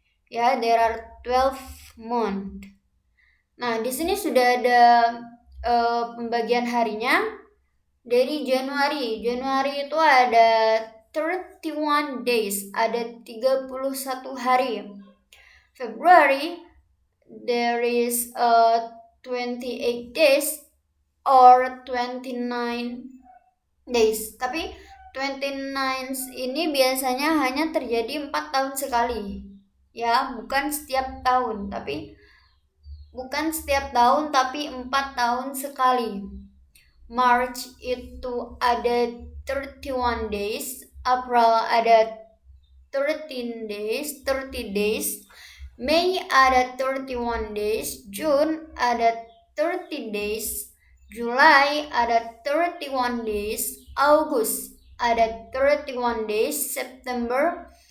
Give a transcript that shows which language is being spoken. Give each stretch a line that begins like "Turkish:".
Indonesian: Ya,
English: there are 12 month.
Indonesian: Nah, di sini sudah ada pembagian harinya. Dari Januari itu ada 31 days, ada 31 hari.
English: February, there is 28 days or 29 days.
Indonesian: Tapi 29 ini biasanya hanya terjadi 4 tahun sekali. Ya, bukan setiap tahun, tapi 4 tahun sekali. March itu ada 31 days, April ada 30 days, Mei ada 31 days, June ada 30 days, July ada 31 days, August ada 31 days, September